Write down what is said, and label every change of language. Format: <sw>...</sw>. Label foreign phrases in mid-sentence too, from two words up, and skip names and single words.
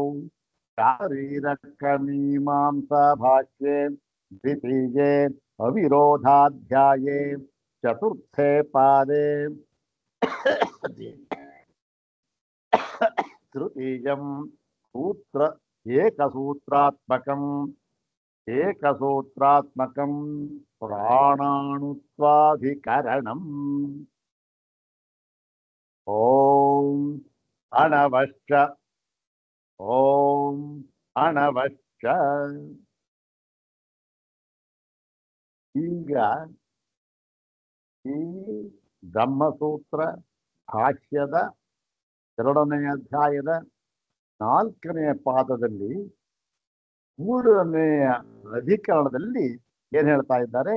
<sa>शारीरकमीमांसा भाष्ये द्वितीये अविरोधाध्याये चतुर्थे पादे तृतीयं सूत्र एकसूत्रात्मकं प्राणाणुत्वाधिकरणम्। ॐ अणवश्च</sa> <kn>ಈಗ ಈ ಬ್ರಹ್ಮಸೂತ್ರ ಭಾಷ್ಯದ ಎರಡನೆಯ ಅಧ್ಯಾಯದ ನಾಲ್ಕನೆಯ ಪಾದದಲ್ಲಿ ಮೂರನೆಯ ಅಧಿಕರಣದಲ್ಲಿ ಏನ್ ಹೇಳ್ತಾ ಇದ್ದಾರೆ?</kn>